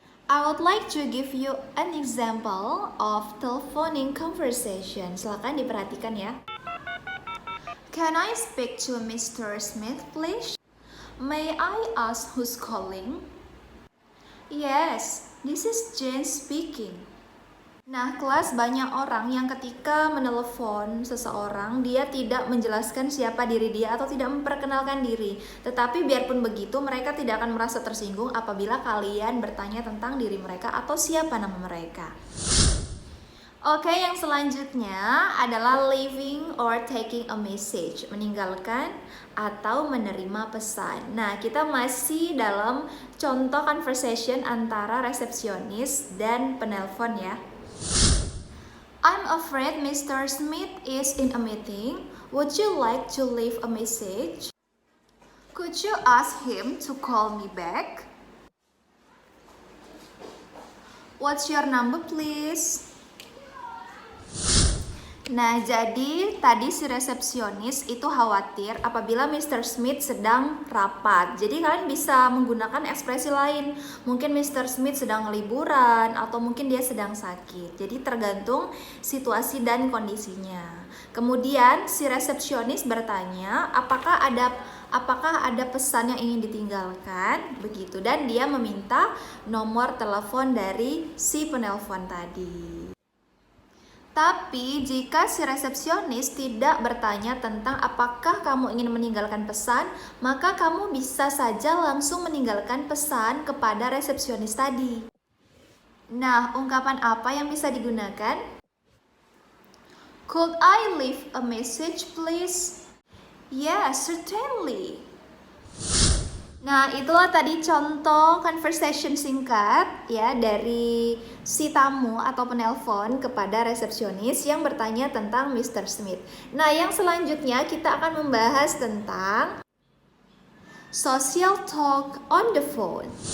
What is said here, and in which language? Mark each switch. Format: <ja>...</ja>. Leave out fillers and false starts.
<en>I would like to give you an example of telephoning conversation.</en> <id>Silakan diperhatikan ya.</id> <en>Can I speak to Mr. Smith, please? May I ask who's calling? Yes, this is Jane speaking.</en> <id>Nah, kelas banyak orang yang ketika menelepon seseorang, dia tidak menjelaskan siapa diri dia atau tidak memperkenalkan diri. Tetapi biarpun begitu, mereka tidak akan merasa tersinggung apabila kalian bertanya tentang diri mereka atau siapa nama mereka. Oke, yang selanjutnya adalah</id> <en>leaving or taking a message,</en> <id>meninggalkan atau menerima pesan. Nah, kita masih dalam contoh conversation antara resepsionis dan penelpon ya.</id> <en>I'm afraid Mr. Smith is in a meeting. Would you like to leave a message? Could you ask him to call me back? What's your number, please?</en> <id>Nah, jadi tadi si resepsionis itu khawatir apabila Mr. Smith sedang rapat. Jadi kalian bisa menggunakan ekspresi lain. Mungkin Mr. Smith sedang liburan atau mungkin dia sedang sakit. Jadi tergantung situasi dan kondisinya. Kemudian si resepsionis bertanya, apakah ada pesan yang ingin ditinggalkan? Begitu, dan dia meminta nomor telepon dari si penelpon tadi. Tapi jika si resepsionis tidak bertanya tentang apakah kamu ingin meninggalkan pesan, maka kamu bisa saja langsung meninggalkan pesan kepada resepsionis tadi. Nah, ungkapan apa yang bisa digunakan?</id> <en>Could I leave a message, please? Yes, certainly.</en> <id>Nah, itulah tadi contoh conversation singkat ya dari si tamu atau penelpon kepada resepsionis yang bertanya tentang Mr. Smith. Nah, yang selanjutnya kita akan membahas tentang</id> <en>social talk on the phone.</en>